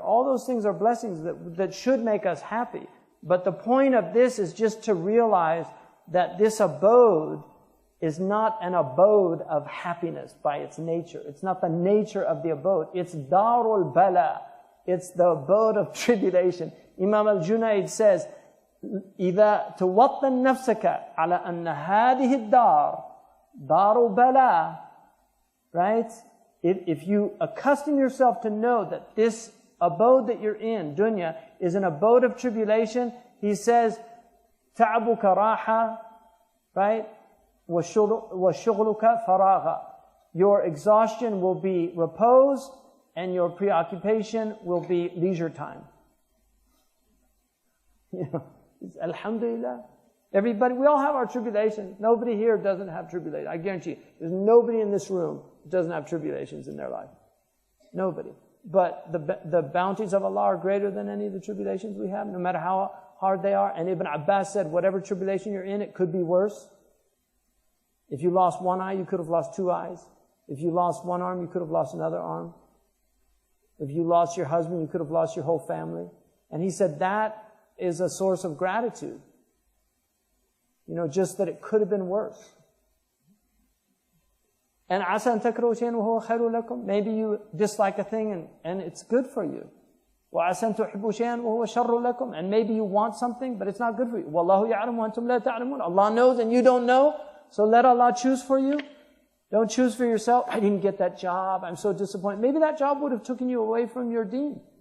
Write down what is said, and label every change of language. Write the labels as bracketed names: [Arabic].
[English] All those things are blessings that should make us happy. But the point of this is just to realize that this abode is not an abode of happiness by its nature. It's not the nature of the abode. It's darul bala. It's the abode of tribulation. Imam al-Junayd says, [Arabic] إِذَا تُوَطَّنْ نَفْسَكَ عَلَى أَنَّ هَذِهِ الدَّارِ دَارُ بَلَى. [English] Right? If you accustom yourself to know that this abode that you're in, dunya, is an abode of tribulation, he says, [Arabic] تَعْبُكَ رَاحَةً, [English] right? [Arabic] وَشُغْلُكَ فَرَاغًا. [English] Your exhaustion will be repose, and your preoccupation will be leisure time. You know, alhamdulillah. Everybody, we all have our tribulations. Nobody here doesn't have tribulations. I guarantee you, there's nobody in this room who doesn't have tribulations in their life. Nobody. But the bounties of Allah are greater than any of the tribulations we have, no matter how hard they are. And Ibn Abbas said, whatever tribulation you're in, it could be worse. If you lost one eye, you could have lost two eyes. If you lost one arm, you could have lost another arm. If you lost your husband, you could have lost your whole family. And he said that is a source of gratitude. You know, just that it could have been worse. And [Arabic] عَسَى أَن تَكْرَهُ شَيْئًا وَهُوَ خَيْرٌ لَكُمْ. [English] Maybe you dislike a thing and it's good for you. [Arabic] وَعَسَى أَن تُحِبُّوا شَيْئًا وَهُوَ شَرٌّ لَكُمْ. [English] And maybe you want something, but it's not good for you. [Arabic] وَاللَّهُ يَعْلَمُ وَأَنْتُمْ لَا تَعْلَمُونَ. [English] Allah knows and you don't know. So let Allah choose for you. Don't choose for yourself. I didn't get that job. I'm so disappointed. Maybe that job would have taken you away from your deen.